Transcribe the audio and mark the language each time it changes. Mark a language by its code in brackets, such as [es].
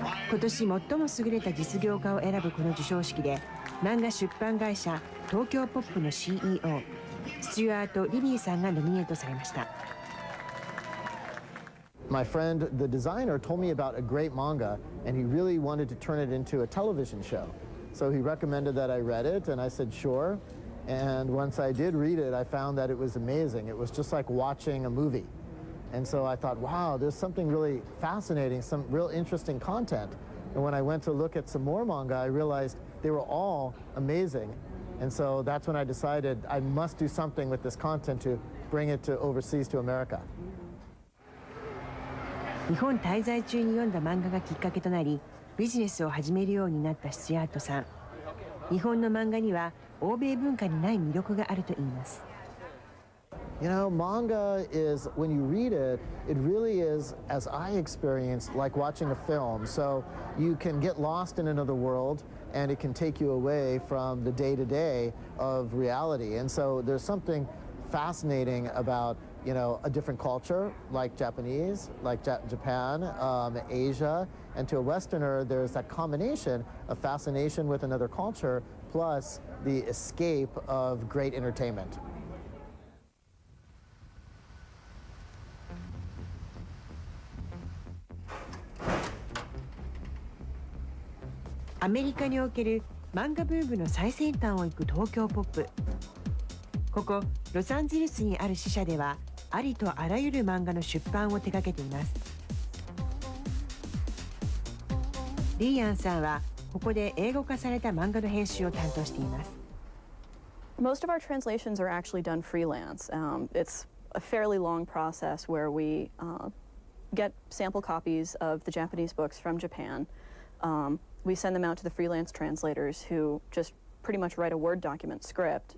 [ja] 今年最も優れた実業家を選ぶこの授賞式で、漫画出版会社トキョポップの CEO スチュアート・リビーさんがノミネートされました。 [en] My friend, the designer, told me about a great manga, and he really wanted to turn it into a television show. So he recommended that I read it, and I said, sure. And once I did read it, I found that it was amazing. It was just like watching a movie. And so I thought, wow, there's something really fascinating, some real interesting content. And when I went to look at some more manga, I realized they were all amazing. And so that's when I decided I must do something with this content to bring it to overseas to America. [ja] 日本滞在中に読んだ漫画がきっかけとなり、ビジネスを始めるようになったスチュアートさん。日本の漫画には欧米文化にない魅力があると言います。 [en] You know, manga is, when you read it, it really is, as I experienced, like watching a film. So you can get lost in another world, and it can take you away from the day-to-day of reality. And so there's something fascinating about, you know, a different culture, like Japanese, like Japan, Asia, and to a Westerner, there's that combination of fascination with another culture, plus the escape of great entertainment. [ja] アメリカにおける漫画ブームの最先端を行く東京ポップ。ここロサンゼルスにある支社では、ありとあらゆる漫画の出版を手掛けています。リーアンさんはここで英語化された漫画の編集を担当しています。 [en] Most of our translations are actually done freelance. It's a fairly long process where we get sample copies of the Japanese books from Japan. We send them out to the freelance translators who just pretty much write a Word document script.